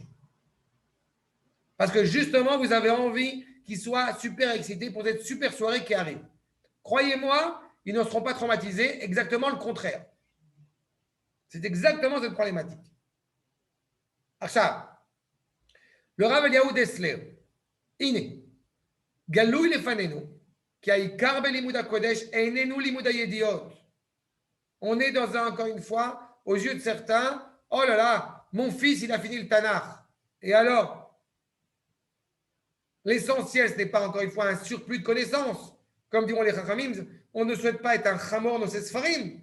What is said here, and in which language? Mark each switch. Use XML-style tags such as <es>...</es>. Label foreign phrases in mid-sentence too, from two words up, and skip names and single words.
<fr>Parce que justement, vous avez envie qu'ils soient super excités pour cette super soirée qui arrive. Croyez-moi, ils ne seront pas traumatisés, exactement le contraire. C'est exactement cette problématique.</fr> <he>Acha, le Rav Eliyahu Dessler, הנה, גלוי לפנינו, כי העיקר בלימוד הקודש, איננו לימוד הידיעות.</he> <fr>On est encore une fois, aux yeux de certains, oh là là, mon fils, il a fini le Tanakh. Et alors, l'essentiel, ce n'est pas encore une fois un surplus de connaissances. Comme diront les Chachamim, on ne souhaite pas être un chamor dans ses sfarim.</fr>